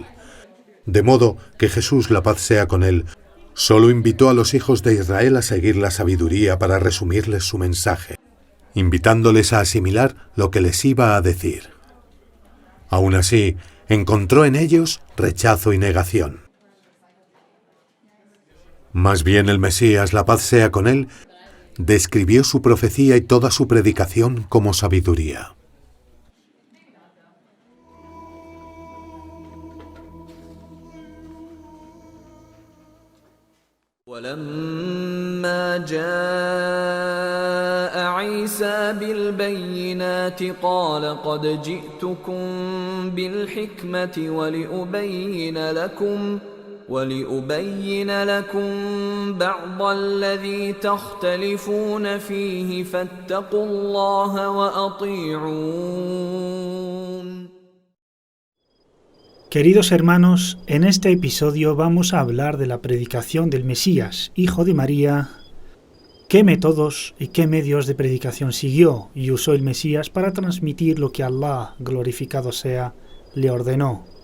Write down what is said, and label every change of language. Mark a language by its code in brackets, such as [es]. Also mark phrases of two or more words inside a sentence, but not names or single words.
[es] De modo que Jesús, la paz sea con él, solo invitó a los hijos de Israel a seguir la sabiduría para resumirles su mensaje, invitándoles a asimilar lo que les iba a decir. Aún así, encontró en ellos rechazo y negación. Más bien el Mesías, la paz sea con él, describió su profecía y toda su predicación como sabiduría. [ar] ولما جاء عيسى بالبينات قال قد جئتكم بالحكمة ولأبين لكم بعض الذي تختلفون فيه فاتقوا الله وأطيعون. [es] Queridos hermanos, en este episodio vamos a hablar de la predicación del Mesías, hijo de María, qué métodos y qué medios de predicación siguió y usó el Mesías para transmitir lo que Allah, glorificado sea, le ordenó.